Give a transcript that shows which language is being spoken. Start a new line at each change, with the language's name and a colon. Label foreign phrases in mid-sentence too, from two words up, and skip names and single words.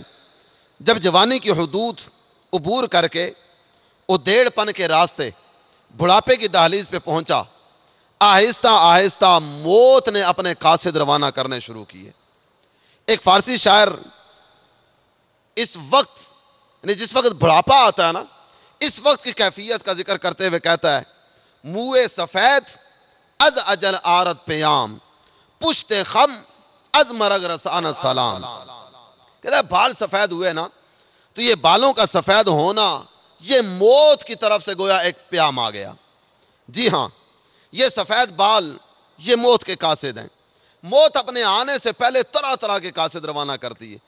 Urdu: جب جوانی کی حدود عبور کر کے ادھیڑ پن کے راستے بڑھاپے کی دہلیز پہ پہنچا، آہستہ آہستہ موت نے اپنے قاصد روانہ کرنے شروع کیے۔ ایک فارسی شاعر اس وقت یعنی جس وقت بڑھاپا آتا ہے نا، اس وقت کی کیفیت کا ذکر کرتے ہوئے کہتا ہے،
Persian: موئے سفید از اجل آرد پیام، پشت خم از مرگ رسانت سلام۔
Urdu: کہتا ہے بال سفید ہوئے نا تو یہ بالوں کا سفید ہونا یہ موت کی طرف سے گویا ایک پیام آ گیا۔ جی ہاں، یہ سفید بال یہ موت کے قاصد ہیں۔ موت اپنے آنے سے پہلے طرح طرح کے قاصد روانہ کرتی ہے۔